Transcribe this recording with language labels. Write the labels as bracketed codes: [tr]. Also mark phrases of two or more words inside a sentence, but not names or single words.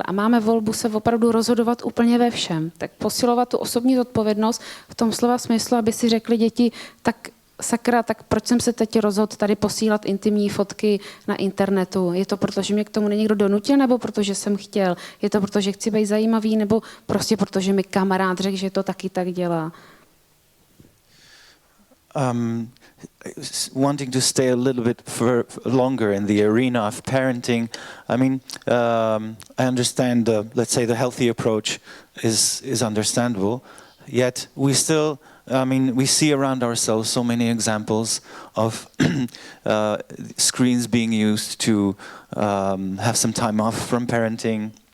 [cs] A máme volbu se opravdu rozhodovat úplně ve všem. Tak posilovat tu osobní zodpovědnost v tom slova smyslu, aby si řekli děti, tak sakra, tak proč jsem se teď rozhodl tady posílat intimní fotky na internetu? Je to proto, že mě k tomu někdo donutil, nebo protože jsem chtěl? Je to proto, že chci být zajímavý, nebo prostě proto, že mi kamarád řekl, že to taky tak dělá? [en] Wanting to stay a little bit longer in the arena of parenting, I mean, I understand, let's say, the healthy approach is understandable, yet we still, I mean, we see around ourselves so many examples of screens being used to have some time off from parenting.